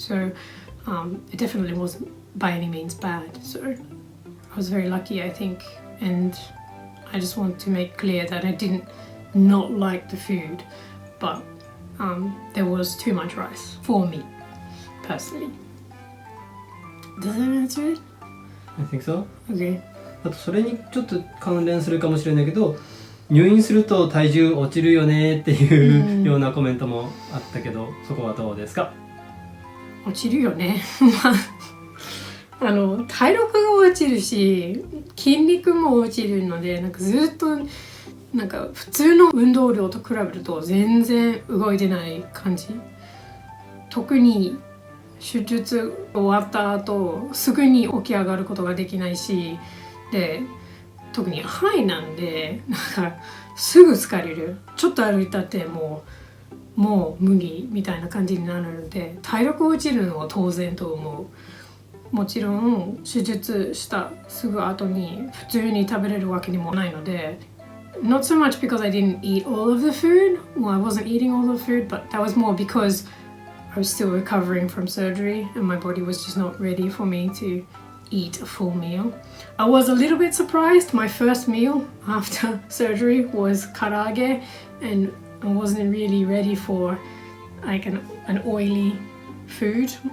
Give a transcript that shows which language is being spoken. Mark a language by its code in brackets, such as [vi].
[en] So it definitely wasn't by any means bad. So I was very lucky, I think, and I just want to make clear that I didn't not like the food, but there was too much rice for me personally. Does that answer it? I think so. Okay. [ja] あとそれにちょっと関連するかもしれないけど、入院すると体重落ちるよねっていうようなコメントもあったけど、そこはどうですか？落ちるよね。体力が落ちるし、筋肉も落ちるので、なんかずっとなんか普通の運動量と比べると全然動いてない感じ。特に手術終わった後すぐに起き上がることができないし、で特に肺なんでなんかすぐ疲れる。ちょっと歩いたってもう無理みたいな感じになるので、体力落ちるのは当然と思う。もちろん手術したすぐ後に普通に食べれるわけにもないので。 [en] Not so much because I didn't eat all of the food. Well, I wasn't eating all the food, but that was more because I was still recovering from surgery and my body was just not ready for me to eat a full meal. I was a little bit surprised. My first meal after surgery was karaage, and I wasn't really ready for like an oily food.